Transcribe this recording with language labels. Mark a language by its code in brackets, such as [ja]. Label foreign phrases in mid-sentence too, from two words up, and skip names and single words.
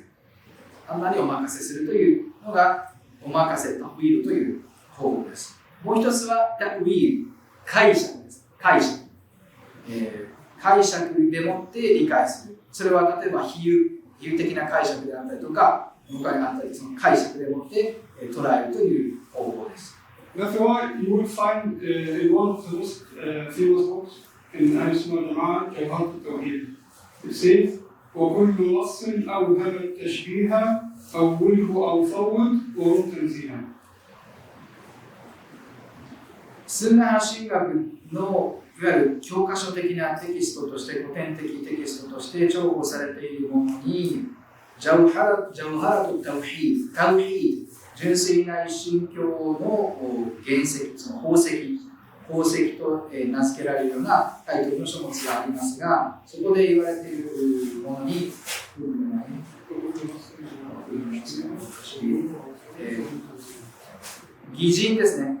[ja] アンラーにお任せするというのがお任せ、タフィードという方法です。もう一つはタフィード、解釈です。解釈。解釈でもって理解する。それは例えば比喩的な解釈であったりとか、他にあったり、その解釈でもって捉えるという方法です。 [en] That's why you will find in one of the most famous books in Al-Sunnah al-Jama'ah, Jawhar al-Tawhid. It says, [ar] وكل نص أوهم التشبيه أوله أو فوض ورد تنزيها. [ja] スンナ派神学のいわゆる教科書的なテキストとして古典的テキストとして重宝されているものにジャウハラとタウヒード、純粋な一神教の原石、その宝石と名付けられるようなタイトルの書物がありますが、そこで言われているものに擬人ですね。